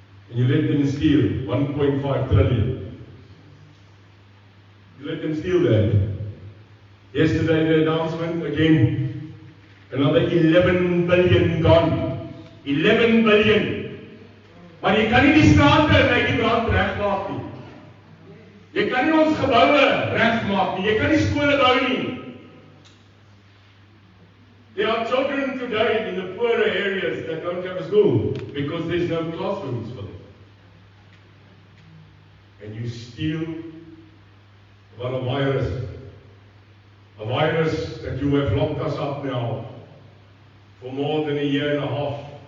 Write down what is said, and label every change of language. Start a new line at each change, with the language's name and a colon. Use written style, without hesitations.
English: And you let them steal 1.5 trillion. You let them steal that. Yesterday the announcement again, another 11 billion gone. 11 billion.
Afrikaans: Maar jy kan nie die strate en die brand regmaak nie. Jy kan nie ons geboue regmaak nie. Jy kan nie skole bou nie.
English: There are children today in the poorer areas that don't have a school because there's no classrooms for them. And you steal about a virus that you have locked us up now for more than a year and a half.